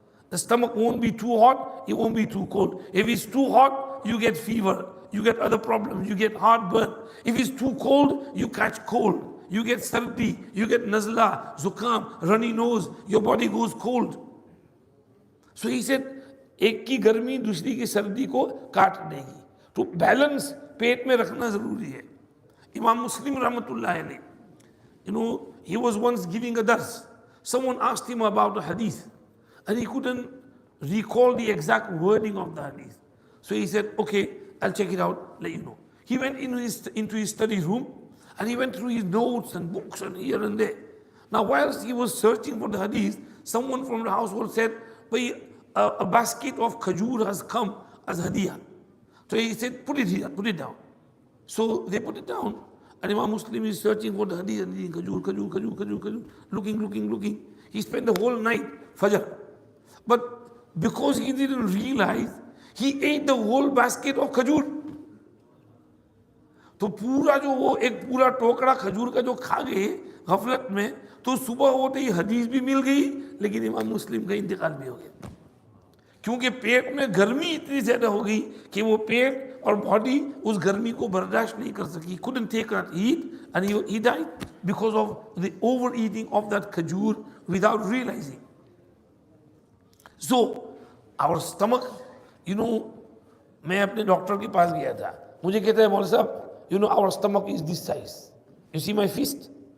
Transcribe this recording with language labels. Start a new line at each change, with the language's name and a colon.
English: The stomach won't be too hot, it won't be too cold. If it's too hot, you get fever, you get other problems, you get heartburn. If it's too cold, you catch cold, you get sardi, you get nazla, zukam, runny nose, your body goes cold.
Hindi: So he said, एक की गर्मी दूसरी की सर्दी को काट देगी. तो बैलेंस पेट में रखना जरूरी है.
English: Imam Muslim rahmatullah alayhi, you know, he was once giving a dars. Someone asked him about a hadith and he couldn't recall the exact wording of the hadith. So he said, okay, I'll check it out, let you know. He went into his study room and he went through his notes and books and here and there. Now whilst he was searching for the hadith, someone from the household said, a basket of khajur has come as hadiyah. So he said, put it here, put it down. So they put it down and Imam Muslim is searching for the hadith and reading khajur, looking. He spent the whole night, Fajr. But because he didn't realize, he ate the whole basket of khajur.
Hindi: तो पूरा जो वो एक पूरा टोकरा खजूर का जो खा गए गफलत में, तो सुबह होते ही हदीस भी मिल गई लेकिन इमाम मुस्लिम का इंतकाल भी हो गया, क्योंकि पेट में गर्मी इतनी ज्यादा हो गई कि वो पेट और बॉडी उस गर्मी को बर्दाश्त नहीं कर सकी.
English: Couldn't take that heat and he died because of the overeating of that khajur without realizing. So our stomach, you know, मैं अपने doctor के पास गया था, मुझे कहता है मौलवी साहब, you know, our stomach is this size. You see my fist?